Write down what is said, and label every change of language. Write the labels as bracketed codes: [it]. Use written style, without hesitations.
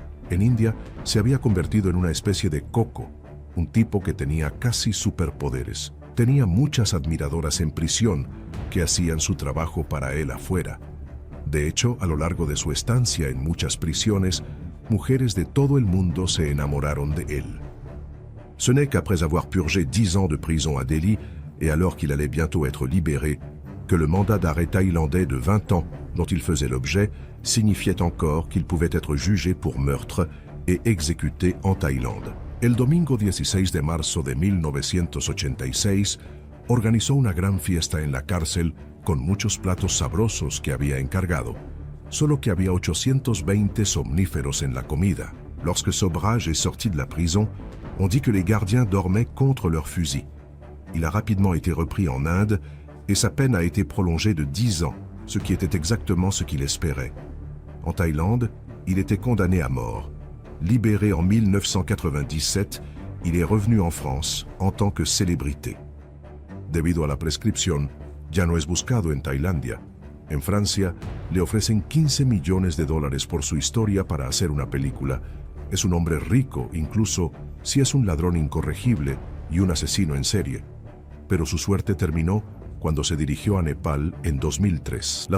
[es] En India se había convertido en una especie de coco, un tipo que tenía casi superpoderes. Tenía muchas admiradoras en prisión que hacían su trabajo para él afuera. De hecho, a lo largo de su estancia en muchas prisiones, mujeres de todo el mundo se enamoraron de él. [fr] Ce n'est qu'après avoir purgé 10 ans de prison à Delhi, et alors qu'il allait bientôt être libéré, que le mandat d'arrêt thaïlandais de 20 ans dont il faisait l'objet signifiait encore qu'il pouvait être jugé pour meurtre et exécuté en Thaïlande. [es] El domingo 16 de marzo de 1986, organizó una gran fiesta en la cárcel con muchos platos sabrosos que había encargado, solo que había 820 somníferos en la comida. [fr] Lorsque Sobhraj est sorti de la prison, on dit que les gardiens dormaient contre leurs fusils. Il a rapidement été repris en Inde et sa peine a été prolongée de 10 ans, ce qui était exactement ce qu'il espérait. En Thaïlande, il était condamné à mort. Libéré en 1997, il est revenu en France en tant que célébrité. [es] Debido a la prescripción, ya no es buscado en Tailandia. En Francia, le ofrecen 15 millones de dólares por su historia para hacer una película. Es un hombre rico, incluso si es un ladrón incorregible y un asesino en serie. Pero su suerte terminó cuando se dirigió a Nepal en 2003.